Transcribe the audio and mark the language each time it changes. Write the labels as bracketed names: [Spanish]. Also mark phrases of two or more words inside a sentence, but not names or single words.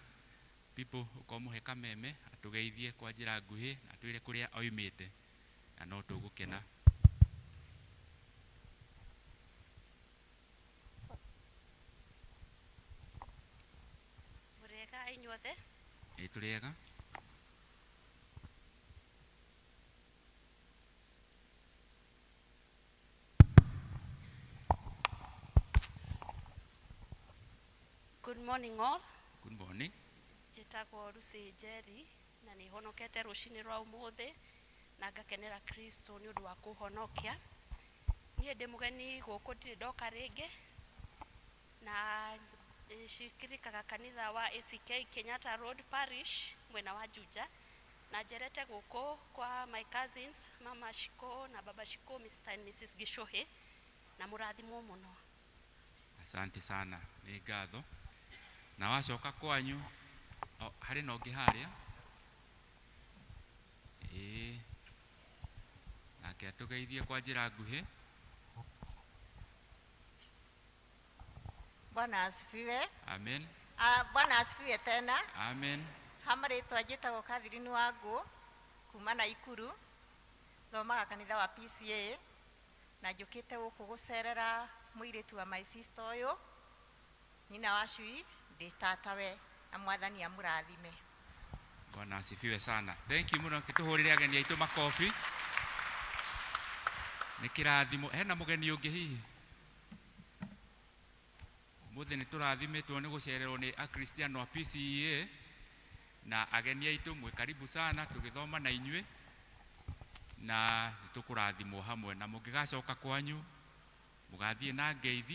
[Kikuyu] People ũkomũhe kameme atũgeithie kwa njĩra nguhĩ na twĩre kũrĩa oimĩte na no tũgũkena. Mũrĩega inyuothe? Tũrĩega. [English] Good morning all. Good morning. [Kikuyu] Njĩtagwo Lucy Njeri na nĩ honokete rũcinĩ rwa ũmũthĩ na ngakenera Kristo nĩ ũndũ wa kũhonokia. Niĩ ndĩ mũgeni gũkũ ndirĩ ndoka rĩngĩ na shirikaga kanitha wa ACK Kenyatta Road Parish mwena wa Juja, na njerete guku kwa [English] my cousins [Kikuyu] Mama Shiko na Baba Shiko, Mr. and Mrs. Gishohe, na murathimwo muno. [Swahili] Asante sana, [Kikuyu] ni ngatho. Na wacoka kwanyu hari no ngiharia nake atugeithie kwa njira nguhi. [Swahili] Bwana asifiwe. Amen. Bwana asifiwe tena. Amen. [Kikuyu] Hamaritwa njĩtagwo Catherine Wangũ kuma Naikuru, thomaga kanitha wa PCA, na njũkĩte gũkũ gũcerera mũirĩtu wa [English] my sister [Kikuyu] ũyũ, nyina wa Cui, ndĩ tatawe, na Mwathani amũrathime. [Swahili] Bwana asifiwe sana. [English] Thank you [Kikuyu] muno, kituhurire ageni aitu makofi. Nĩ kĩrathimo. Hena mũgeni ũngĩ hihi? Mũthĩ nĩ tũrathimitwo nĩ gũcererwo nĩ akristiano a PCA, na ageni aitu mwe [Swahili] karibu sana, [Kikuyu] tugithoma na inyuĩ na nĩtũkũrathimwo hamwe, na mũngĩgacoka kwanyu mũgathiĩ na ngeithi.